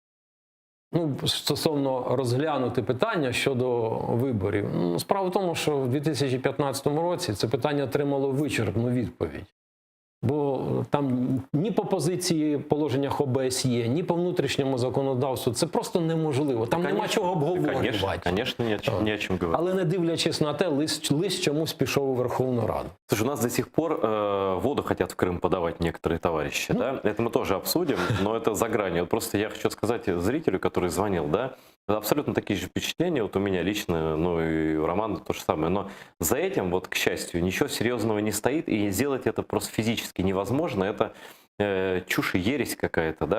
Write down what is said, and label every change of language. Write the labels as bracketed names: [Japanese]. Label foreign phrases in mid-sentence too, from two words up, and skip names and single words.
[Ukrainian] Стосовно розглянути питання щодо виборів. Справа в тому, що в 2015 році це питання отримало вичерпну відповідь. Бо там ні по позиції положеннях ОБСЄ, ні по внутрішньому законодавству це просто неможливо. Там нема чого обговорювати. [Russian] Конечно, не о чем говорить. [Ukrainian] Але не дивлячись на те, лист чомусь пішов у Верховну Раду. [Russian] Слушай, у нас до сих пор воду хотят в Крым подавать некоторые товарищи, да? Это мы тоже обсудим, но это за гранью. Вот просто я хочу сказать зрителю, который звонил, да, абсолютно такие же впечатления, вот у меня лично, ну и у Романа то же самое, но за этим, вот, к счастью, ничего серьезного не стоит, и сделать это просто физически невозможно, это чушь и ересь какая-то, да.